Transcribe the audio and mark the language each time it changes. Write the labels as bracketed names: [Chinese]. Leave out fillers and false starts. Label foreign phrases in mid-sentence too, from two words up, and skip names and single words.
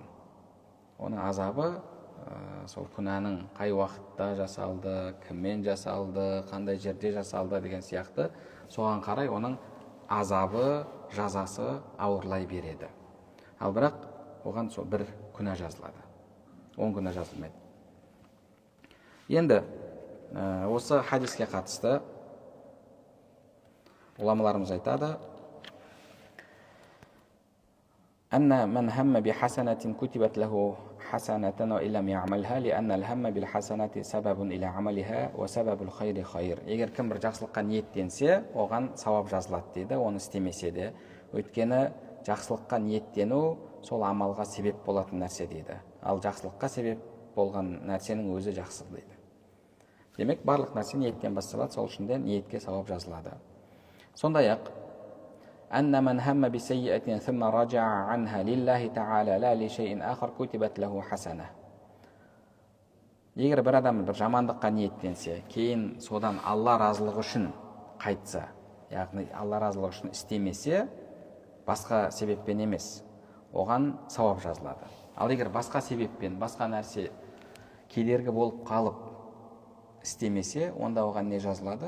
[Kazakh] Оның азабы сол күнәнің қай уақытта жасалды, кіммен жасалды, қандай жерде жасалды деген сияқты, соған қарай оның азабы, жазасы ауырлай береді. Ал бірақ оған сол бір күнә жазылады, 10 күнә жазылмайды. Енді осы хадиске қатысты ғұламаларымыз айтады: [Arabic] أن من هم بحسنة كتبت له حسنة وإن لم يعملها لأن الهم بالحسنة سبب إلى عملها وسبب الخير خير. [Kazakh] Егер кім бір жақсылыққа ниеттенсе, оған сауап жазылады дейді, оны істемесе де. Өйткені жақсылыққа ниеттену сол амалға себеп болатын нәрсе дейді. Ал жақсылыққа себеп болған нәрсенің өзі жақсылық дейді. Демек, барлық нәрсе ниеттен басталады, сол үшін де ниетке сауап жазылады. [Arabic] Сондай-ақ أن من هم بسيئة ثم رجع عنها لله تعالى لا لشيء آخر كتبت له حسنة. [Kazakh] Егер бір адам бір жамандыққа ниеттенсе, кейін содан Алла разылығы үшін қайтса, яғни Алла разылығы үшін істемесе, басқа себеппен емес, оған сауап жазылады. Ал егер басқа себеппен, басқа нәрсе кедергі болып қалып істемесе, онда оған не жазылады?